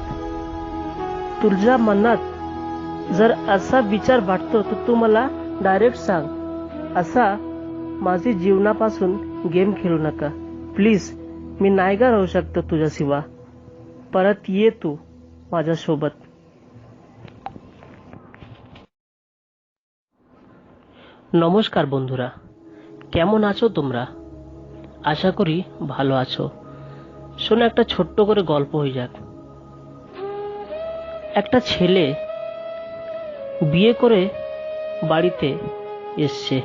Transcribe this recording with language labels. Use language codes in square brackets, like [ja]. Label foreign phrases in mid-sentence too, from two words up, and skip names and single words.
[mr] तुझ्या मनात जर असा विचार वाटतो तर तू मला डायरेक्ट सांग. असा माझी जीवनापासून गेम खेळू नका प्लीज. मी नाही का राहू शकतो तुझ्याशिवाय. परत ये तू माझ्यासोबत. [bn] নমস্কার বন্ধুরা, কেমন আছো তোমরা? আশা করি ভালো আছো। শোনো, একটা ছোট্ট করে গল্প হয়ে যাক। একটা ছেলে বিয়ে করে বাড়িতে এসছে।